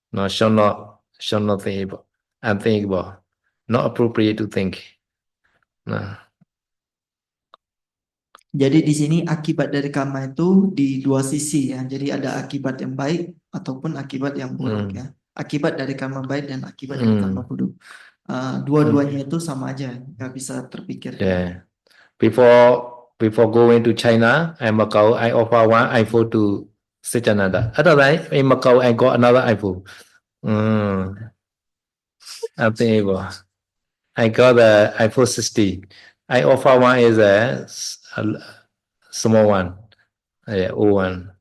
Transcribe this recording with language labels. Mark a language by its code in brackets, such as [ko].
[en] Shall not think unthinkable, not appropriate to think. [id] Jadi di sini akibat dari karma itu di dua sisi ya. Jadi ada akibat yang baik ataupun akibat yang buruk ya. Akibat dari karma baik dan akibat dari karma buruk. Dua-duanya itu sama aja, nggak bisa terpikir. [en] Yeah. Before going to China and Macau, I offer one iPhone to Sityananda. Otherwise, in Macau, I got another iPhone. Unbelievable. I got the iPhone 60. I offer one is a small one, old one.